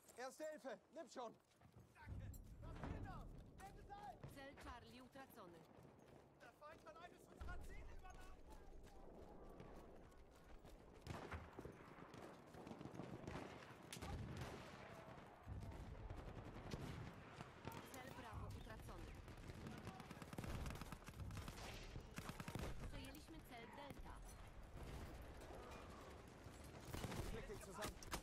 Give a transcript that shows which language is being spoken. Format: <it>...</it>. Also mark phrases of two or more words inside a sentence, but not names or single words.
<de>Erste Hilfe, nimm schon! Danke! Was geht da? Nehmt es ein!</de> <pl>Cel Charlie utracony.</pl> <de>Der Feind hat eines unserer Ziele übernommen!</de> <pl>Cel Bravo utracony. Przejęliśmy cel Delta.</pl> <de>Klick dich zusammen!</de>